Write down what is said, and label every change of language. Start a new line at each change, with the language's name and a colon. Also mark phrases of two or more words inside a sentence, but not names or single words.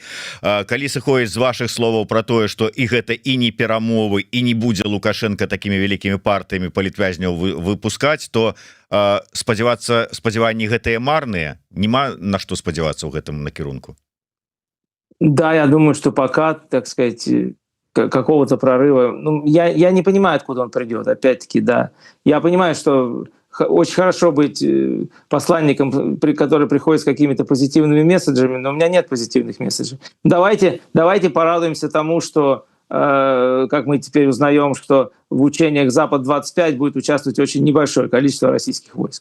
Belarusian: Калі сыходзіць з вашых словаў про тое, што і гэта і не перамовы, і не будзе Лукашенко такімі вялікімі партыямі палітвязняў выпускаць, то спадзяванні гэтыя марныя, няма на што спадзявацца ў гэтым накірунку.
Russian: Да, я думаю, что пока, так сказать, какого-то прорыва, ну, я не понимаю, откуда он придет, опять-таки, да. Я понимаю, что очень хорошо быть посланником, который приходит с какими-то позитивными месседжами, но у меня нет позитивных месседжей. Давайте порадуемся тому, что, как мы теперь узнаем, что в учениях «Запад-25» будет участвовать очень небольшое количество российских войск.